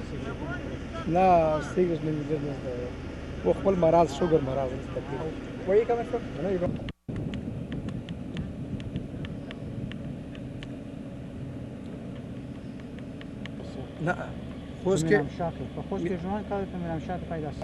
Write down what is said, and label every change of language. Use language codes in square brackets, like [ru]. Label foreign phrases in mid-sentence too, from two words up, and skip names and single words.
[en] No, cigarettes mean business there. Well, maraz, sugar maraz. Where are you coming from? I know you don't. [ps] لا خوست کې خوست کې ژوند کوي په مرامشات پیدا شي